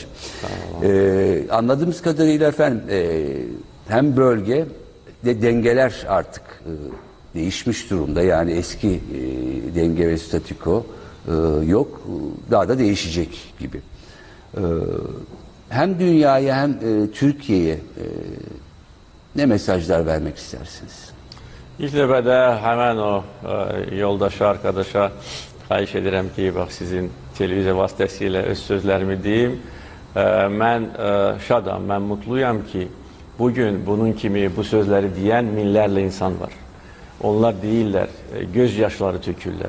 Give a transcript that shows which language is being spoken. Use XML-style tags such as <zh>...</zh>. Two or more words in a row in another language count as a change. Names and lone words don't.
<tr>Anladığımız kadarıyla efendim hem bölge de dengeler artık değişmiş durumda. Yani eski denge ve statüko yok. Daha da değişecek gibi. Hem dünyaya hem Türkiye'ye ne mesajlar vermek istersiniz?</tr> <az>İlk növbədə həmən o yoldaşı, arkadaşa xahiş edirəm ki, bax sizin televiziya vasitəsilə öz sözlərimi deyim. Mən şadam, mən mutluyam ki, bugün bunun kimi bu sözləri deyən minlərlə insan var. Onlar deyirlər, göz yaşları tökürlər.</az>